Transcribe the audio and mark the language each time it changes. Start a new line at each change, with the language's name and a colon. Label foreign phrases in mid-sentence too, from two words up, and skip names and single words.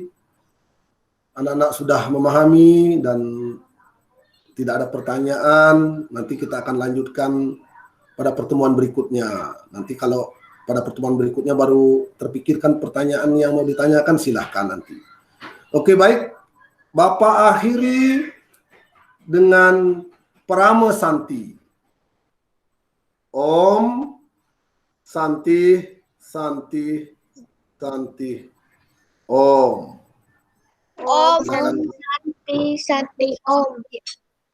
Indonesian: Anak-anak sudah memahami dan tidak ada pertanyaan. Nanti kita akan lanjutkan pada pertemuan berikutnya. Nanti kalau pada pertemuan berikutnya baru terpikirkan pertanyaan yang mau ditanyakan, silahkan nanti. Oke, baik. Bapak akhiri dengan Parama Santi.
Sanskrit: Om Santi, Santi, Santi, Om. Om
Indonesian: Silakan.
Sanskrit: Santi Santi Om.